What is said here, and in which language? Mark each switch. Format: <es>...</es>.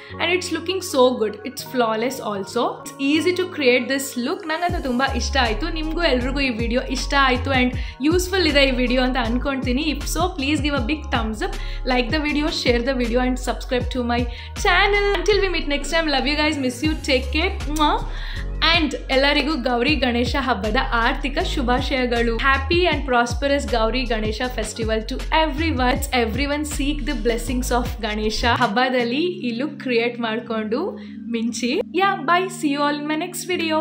<en>And it's looking so good. It's flawless also. It's easy to create this look.</en> <kn>ನಂಗಂತೂ ತುಂಬ ಇಷ್ಟ ಆಯಿತು. ನಿಮಗೂ ಎಲ್ರಿಗೂ ಈ ವಿಡಿಯೋ ಇಷ್ಟ ಆಯಿತು ಆ್ಯಂಡ್ ಯೂಸ್ಫುಲ್ ಇದೆ ಈ ವಿಡಿಯೋ ಅಂತ ಅನ್ಕೊಳ್ತೀನಿ.</kn> <en>If so please give a big thumbs up, like the video, share the video and subscribe to my channel. Until we meet next time, love you guys, miss you, take care.</en> <kn>And ಎಲ್ಲರಿಗೂ ಗೌರಿ ಗಣೇಶ ಹಬ್ಬದ ಆರ್ಥಿಕ ಶುಭಾಶಯಗಳು.</kn> <en>Happy and prosperous Gauri Ganesha festival to everyone. Seek the blessings of Ganesha.</en> <kn>ಹಬ್ಬದಲ್ಲಿ ಈ look create ಮಾಡಿಕೊಂಡು ಮಿಂಚಿ.</kn> <en>Bye, see you all in my next video.</en>